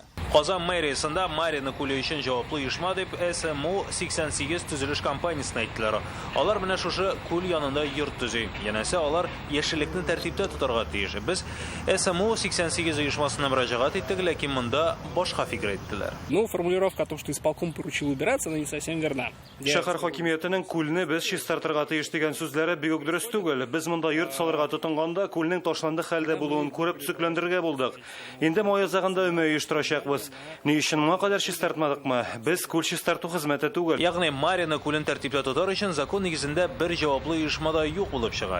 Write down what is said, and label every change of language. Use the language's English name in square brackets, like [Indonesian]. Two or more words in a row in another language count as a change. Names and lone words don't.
[Tatar] Казан мэриясында Марина күле өчен җаваплы оешма дип СМУ 88 төзелеш компаниясына әйттеләр. Алар менә шушы күл янында йорт төзи. Янәсе алар яшеллекне тәртиптә тотарга тиеш. Без СМУ 88 оешмасына мөрәҗәгать иттек, ләкин монда башка фикер әйттеләр. [Russian] Ну, формулировка о том, что исполком поручил убираться, она не совсем верна. [Tatar] Шәһәр хакимиятенең күлне без чистартырга тиеш дигән сүзләре бик үк дөрес түгел. Без монда йорт салырга тотынганда күлнең ташланды хәлдә булуын күреп төзекләндерергә булдык. Инде май азагында өмә оештырачакбыз. Ни өчен моңа кадәр чистартмадыкмы? Без күл чистарту хезмәте түгел. Ягъни Марина күлен тәртиптә тотар өчен закон нигезендә бер җаваплы оешмада юк булып чыга.